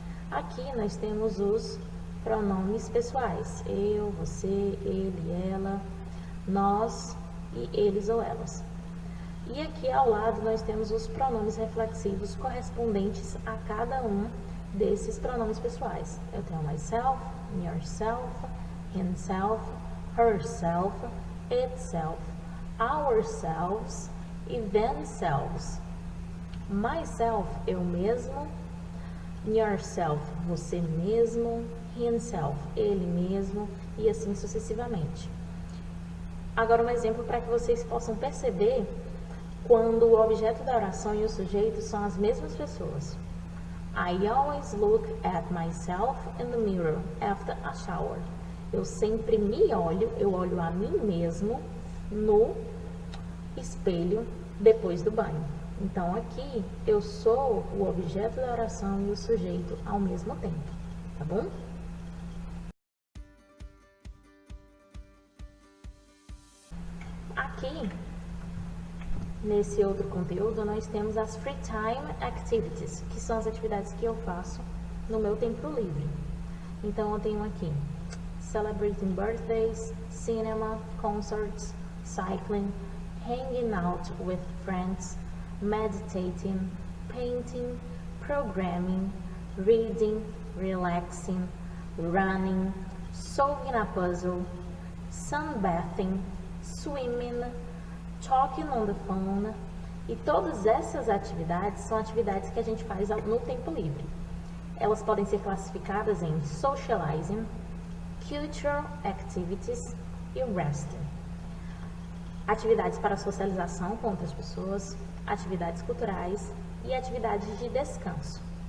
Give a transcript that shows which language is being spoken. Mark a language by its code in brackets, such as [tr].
[pt] Aqui nós temos os pronomes pessoais: eu, você, ele, ela, nós e eles ou elas. E aqui ao lado nós temos os pronomes reflexivos correspondentes a cada um desses pronomes pessoais. Eu tenho myself, yourself, himself, herself, itself, ourselves e themselves. Myself, eu mesmo, yourself, você mesmo, himself, ele mesmo, e assim sucessivamente. Agora um exemplo para que vocês possam perceber quando o objeto da oração e o sujeito são as mesmas pessoas. [en] I always look at myself in the mirror after a shower. [pt] Eu sempre me olho, eu olho a mim mesmo no espelho depois do banho. Então, aqui, eu sou o objeto da oração e o sujeito ao mesmo tempo, tá bom? Aqui, nesse outro conteúdo, nós temos as Free Time Activities, que são as atividades que eu faço no meu tempo livre. Então, eu tenho aqui Celebrating Birthdays, Cinema, Concerts, Cycling, Hanging Out with Friends, Meditating, Painting, Programming, Reading, Relaxing, Running, Solving a Puzzle, Sunbathing, Swimming, Talking on the Phone. E todas essas atividades são atividades que a gente faz no tempo livre. Elas podem ser classificadas em Socializing, Cultural Activities e Resting. Atividades para socialização com outras pessoas, atividades culturais e atividades de descanso.